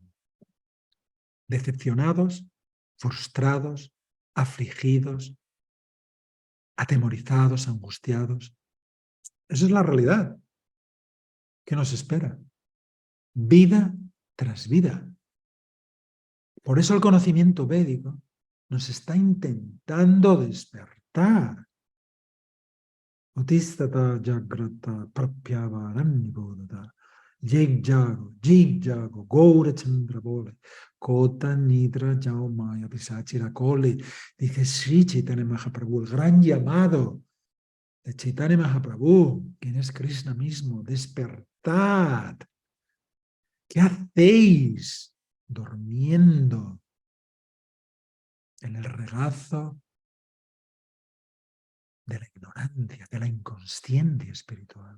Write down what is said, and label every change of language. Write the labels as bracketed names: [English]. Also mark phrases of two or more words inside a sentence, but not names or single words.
[Spanish] Decepcionados, frustrados, afligidos, atemorizados, angustiados. Esa es la realidad que nos espera. Vida tras vida. Por eso el conocimiento védico nos está intentando despertar. [Sanskrit] उत्तिष्ठत जाग्रत प्राप्यवरान्यबोदत [Bangla] জীব জাগো, গৌর চন্দ্র বলে, কত নিদ্রা যাও মায়া পিশাচীর কোলে, [Spanish] dice Sri Chaitanya Mahaprabhu, el gran llamado de Chaitanya Mahaprabhu, quien es Krishna mismo, despertad. ¿Qué hacéis durmiendo en el regazo de la ignorancia, de la inconsciencia espiritual?